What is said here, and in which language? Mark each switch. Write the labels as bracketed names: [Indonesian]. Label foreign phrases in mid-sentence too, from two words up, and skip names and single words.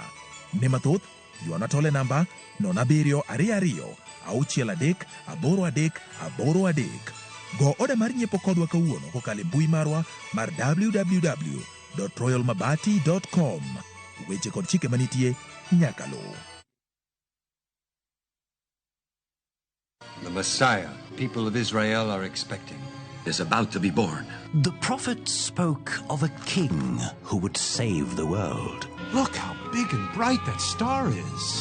[Luo (Kenya and Tanzania)] Ne mathoth, yuana tole namba 0722-63-833. Go oda mar nyiepo kodwa kawuono kokale mbui marwa mar www.royalmabati.com. Weche kod chike manitie nyaka luw. [English] The Messiah people of Israel are expecting is about to be born. The prophet spoke of a king who would save the world. Look how big and bright that star is.